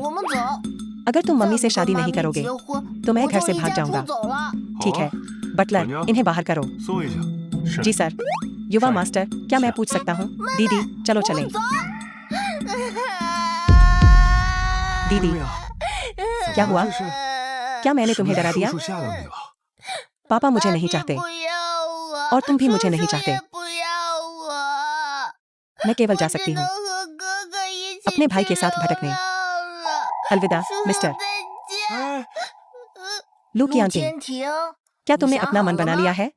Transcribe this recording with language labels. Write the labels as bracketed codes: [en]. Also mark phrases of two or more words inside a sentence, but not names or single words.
[hi] अगर तुम मम्मी से शादी नहीं करोगे तो मैं घर से भाग जाऊंगा। ठीक है। बटलर, इन्हें बाहर करो। [zh] 送一下。 [hi] जी सर। युवा मास्टर, क्या मैं पूछ सकता हूँ? दीदी, चलो चलें। दीदी, क्या हुआ? क्या मैंने तुम्हें डरा दिया? [zh] 叔叔吓到你了。 [hi] पापा मुझे नहीं चाहते और तुम भी मुझे नहीं चाहते। मैं केवल जा सकती हूँ अपने भाई के साथ भटकने। अलविदा मिस्टर। लू की आंटी, क्या तुमने अपना मन बना लिया है?